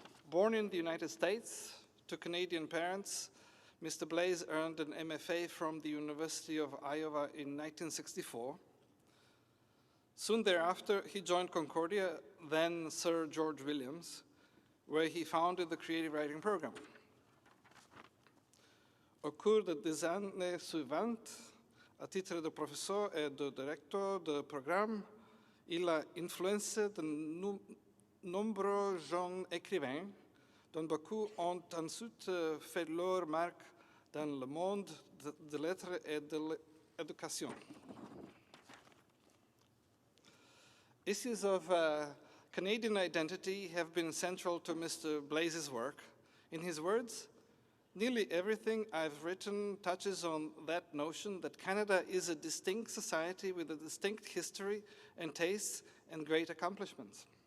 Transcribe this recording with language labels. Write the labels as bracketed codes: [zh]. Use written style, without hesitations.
[en] Born in the United States to Canadian parents, Mr. Blaze earned an MFA from the University of Iowa in 1964. Soon thereafter, he joined Concordia, then Sir George Williams, where he founded the creative writing program. [fr] Au cours des années suivantes, à titre de professeur et de directeur de programme, il a influencé de nombreux jeunes écrivains, dont beaucoup ont ensuite fait leur marque dans le monde de lettres et de l'éducation. [en] Issues of Canadian identity have been central to Mr. Blaze's work. In his words, nearly everything I've written touches on that notion that Canada is a distinct society with a distinct history and tastes and great accomplishments.